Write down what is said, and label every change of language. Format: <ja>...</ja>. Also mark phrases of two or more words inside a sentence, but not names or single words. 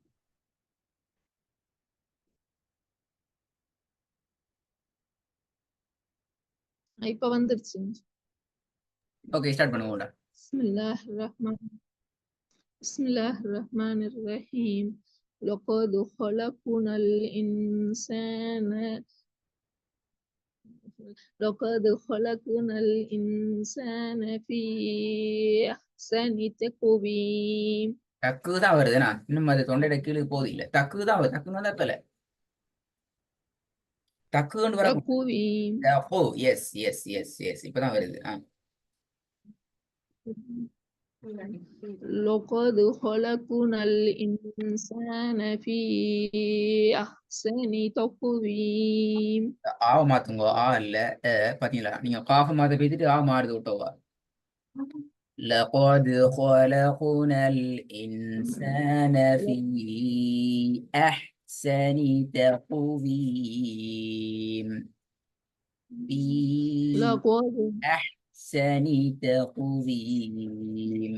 <ta>இப்ப வந்துருச்சுங்க. ஓகே, ஸ்டார்ட் பண்ணுவோம்டா.</ta> <ar>بسم الله الرحمن الرحيم. லகத் خلقنا الإنسان لقد خلقنا الإنسان في أحسن تقويم.</ar> <ta>டக்கு தான் வருதுண்ணா, இன்னும் அது தொண்டையில கீழே போகுது இல்லை. டக்கு தான் வருது. டக்குன்னு தான் தலை டக்குன்னு வர.</ta> <ar>تقويم.</ar> <ta>ஓ, எஸ் எஸ் எஸ் எஸ், இப்பதான் வருது.</ta> <ar>لقد خلقنا الإنسان في أحسن تقويم.</ar> <ta>ஆவ மாத்துங்க. இல்ல பாத்தீங்களா, நீங்க காஃப மாத்த பேசிட்டு மாறுது விட்டோவா.</ta> <ar>لقد خلقنا الإنسان في أحسن تقويم. في لقد أحسن تقويم.</ar>